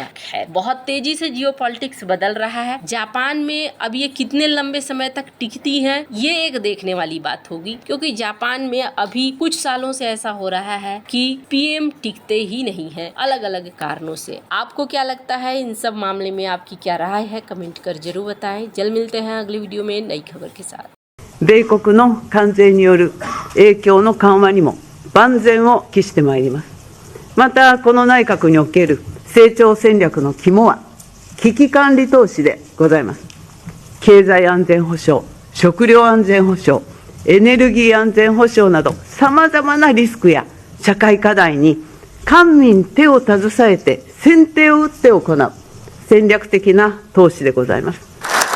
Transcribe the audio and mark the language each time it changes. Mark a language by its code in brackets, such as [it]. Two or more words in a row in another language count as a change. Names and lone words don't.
[hi] खैर, बहुत तेजी से जियोपॉलिटिक्स बदल रहा है। जापान में अब ये कितने लंबे समय तक टिकती है, ये एक देखने वाली बात होगी, क्योंकि जापान में अभी कुछ सालों से ऐसा हो रहा है कि PM टिकते ही नहीं है अलग अलग कारणों से। आपको क्या लगता है इन सब मामले में, आपकी क्या राय है, कमेंट कर जरूर बताएं। जल्द मिलते हैं अगली वीडियो में नई खबर के साथ। [ja] 米国の関税による影響の緩和にも万全を期してまいります。また、この内閣における成長戦略の肝は危機管理投資でございます。経済安全保障、食料安全保障、エネルギー安全保障などさまざまなリスクや社会課題に官民手を携えて先手を打って行う戦略的な投資でございます。